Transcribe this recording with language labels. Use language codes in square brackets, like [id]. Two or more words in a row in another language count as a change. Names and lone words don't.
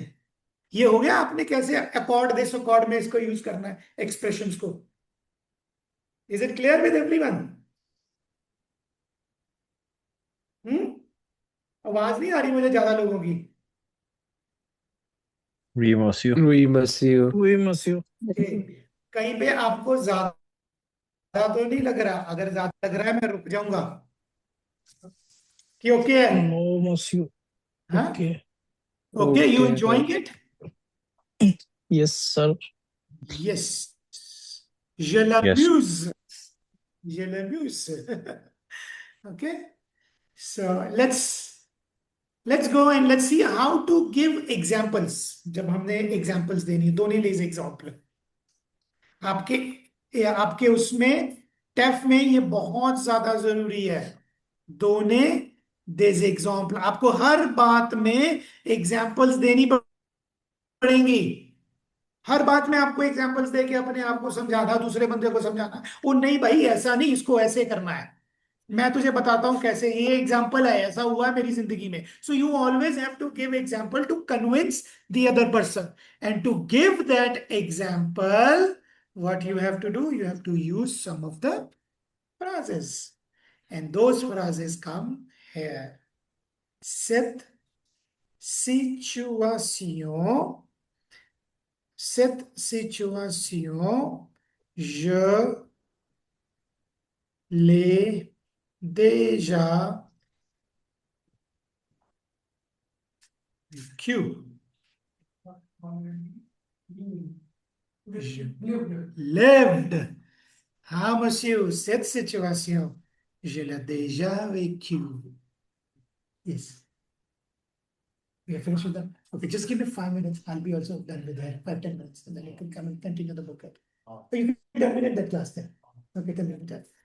[hi] ये हो गया आपने कैसे अकॉर्ड दिस अकॉर्ड में इसको यूज करना है एक्सप्रेशंस को. [en] is it clear with everyone? [hi] आवाज नहीं आ रही मुझे ज्यादा लोगों की. [fr] Oui, monsieur. Oui, monsieur. Oui, monsieur. [hi] कहीं पे आपको ज्यादा तो नहीं लग रहा? अगर ज्यादा लग रहा है मैं रुक जाऊंगा कि ओके है? [en] No, monsieur. [hi] हाँ? [en] Okay. okay, you Okay, enjoying it? Yes, sir. Yes. [fr] Je l'amuse. Je l'amuse. [en] Okay. So let's go and let's see how to give examples. [hi] जब हमने examples देनी, दोनों [fr] les example. [hi] आपके उसमें टेफ में ये बहुत ज्यादा जरूरी है. दोनों [fr] des exemples. [hi] आपको हर बात में एग्जाम्पल्स देनी पड़ेंगी। हर बात में आपको एग्जाम्पल्स दे के अपने आप को समझाना, दूसरे बंदे को समझाना, वो नहीं भाई ऐसा नहीं, इसको ऐसे करना है। मैं तुझे बताता हूं कैसे, ये एग्जाम्पल है, ऐसा हुआ है मेरी जिंदगी में। [en] so you always have to give example to convince the other person, and to give that example what you have to do, you have to use some of the phrases, and those phrases come here. [fr] Cette situation, je l'ai déjà vécu. [en] Je lived. [fr] Ah, monsieur, cette situation, je l'ai déjà vécu. [en] Yes. We are finished with that. Okay, just give me 5 minutes. I'll be also done with that. 5, 10 minutes. And then you can come and continue the book. Oh, you can terminate that class then. Okay, terminate that.